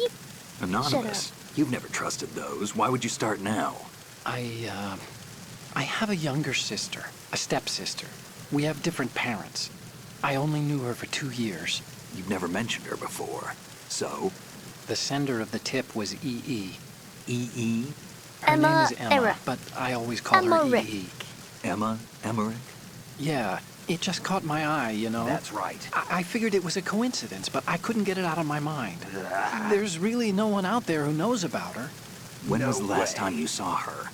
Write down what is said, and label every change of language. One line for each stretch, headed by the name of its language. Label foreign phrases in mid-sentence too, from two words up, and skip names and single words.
English: Anonymous? You've never trusted those. Why would you start now? I have a younger sister, a stepsister. We have different parents. I only knew her for 2 years. You've never mentioned her before. So? The sender of the tip was EE. E.E.? Her Emma name is Emma, Eric. but I always call her Emmerich. EE. Emma? Emmerich? Yeah, it just caught my eye, you know. That's right. I figured it was a coincidence, but I couldn't get it out of my mind. There's really no one out there who knows about her. When was the last time you saw her?